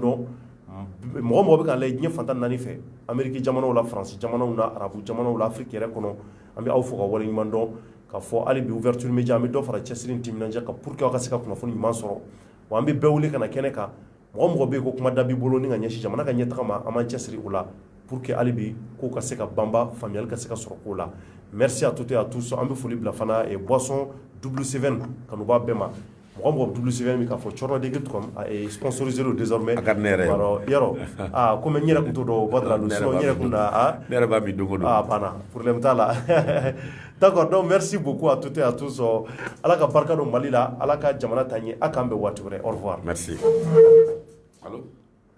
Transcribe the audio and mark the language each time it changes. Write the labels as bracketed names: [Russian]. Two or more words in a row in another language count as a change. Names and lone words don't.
[Bambara] dɔn mɔgɔ mɔgɔ bɛ k'an lajɛ diɲɛ fantan naani fɛ Amérique jamanaw la France jamanaw na Arabu jamanaw la Afrique yɛrɛ kɔnɔ an bɛ aw fo ka waleɲuman dɔn k'a fɔ hali bi [French] ouverture média [Bambara] an bɛ dɔ fara cɛsiri ni timinandiya kan [French] pour que [Bambara] aw ka se ka kunnafoni ɲuman sɔrɔ wa an bɛ bɛɛ wele ka na kɛnɛ kan mɔgɔ mɔgɔ bɛ yen ko kuma da b'i bolo ni ka ɲɛsin jamana ka ɲɛtaga ma an b'an cɛsiri o la [French] pour que [Bambara] hali bi kow ka se ka banba faamuyali ka se ka sɔrɔ ko la [French] merci à toutes et à tous [Bambara] an bɛ foli bila fana boisson W7 kanuba bɛɛ ma mɔgɔ mɔgɔ W7 min k'a fɔ cɔrɔdege.com a [French] est sponsorisé [Bambara] don désormais a ka di ne yɛrɛ ye yɔrɔ komi n yɛrɛ tun t'o dɔn Badara Aliyu sinon n yɛrɛ tun na ne yɛrɛ b'a min don o don banna problème t'a la [French] d'accord donc merci beaucoup à toutes et à tous [Bambara] ala ka barika don Mali la ala ka jamana ta ɲɛ a k'an bɛn waati wɛrɛ [French] au revoir merci allo